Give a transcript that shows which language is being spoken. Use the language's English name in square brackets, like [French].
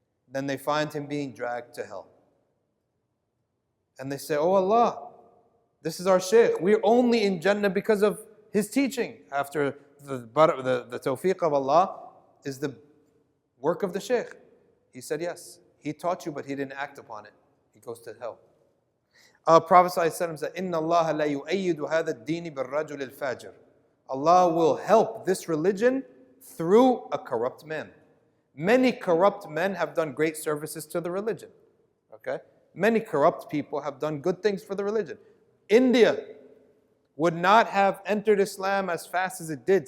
[English] Then they find him being dragged to hell. And they say, oh Allah, this is our sheikh. We're only in Jannah because of his teaching. After the tawfiq of Allah is the work of the sheikh. He said, yes. He taught you, but he didn't act upon it. He goes to hell. Prophet ﷺ said, [Arabic] إِنَّ اللَّهَ لَا يُؤَيِّدُ هَذَا الدِّينِ بِالرَّجُلِ الْفَاجِرِ. [English] Allah will help this religion through a corrupt man. Many corrupt men have done great services to the religion. Okay? Many corrupt people have done good things for the religion. India would not have entered Islam as fast as it did.